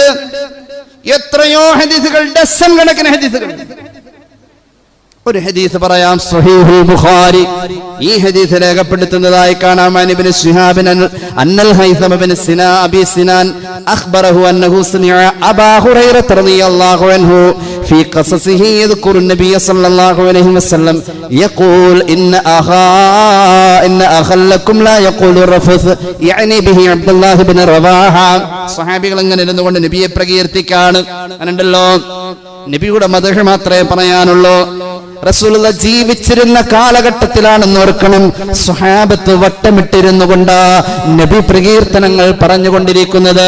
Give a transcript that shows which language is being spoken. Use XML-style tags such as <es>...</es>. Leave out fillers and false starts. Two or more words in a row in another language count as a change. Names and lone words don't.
<ml>എത്രയോ ഹദീസുകൾ, ഡസൻ കണക്കിന് ഹദീസുകൾ. ഒരു ഹദീസ് പറയാം, സ്വഹീഹുൽ ബുഖാരി. ഈ ഹദീസ് രേഖപ്പെടുത്തുന്നതായി കാണാം.</ml> <ar>ابن شهاب أن الهيثم بن أبي سنان أخبره أنه سمع أبا هريرة رضي الله عنه في قصصه يذكر النبي صلى الله عليه وسلم يقول إن أخا لكم لا يقول الرفث يعني به عبد الله بن رواحة.</ar> <ml>സ്വഹാബികൾ അങ്ങനെ ഇരുന്നുകൊണ്ട് നബിയെ പ്രകീർത്തിക്കാണ്. അങ്ങനെയുണ്ടല്ലോ, നബിയുടെ മദ്ഹ് മാത്രമേ പറയാനുള്ളൂ. റസൂലുള്ളാഹി ജീവിച്ചിരുന്ന കാലഘട്ടത്തിലാണെന്ന് ഓർക്കണം. സ്വഹാബത്ത് വട്ടമിട്ടിരുന്നു കൊണ്ട് നബി പ്രകീർത്തനങ്ങൾ പറഞ്ഞുകൊണ്ടിരിക്കുന്നത്.</ml>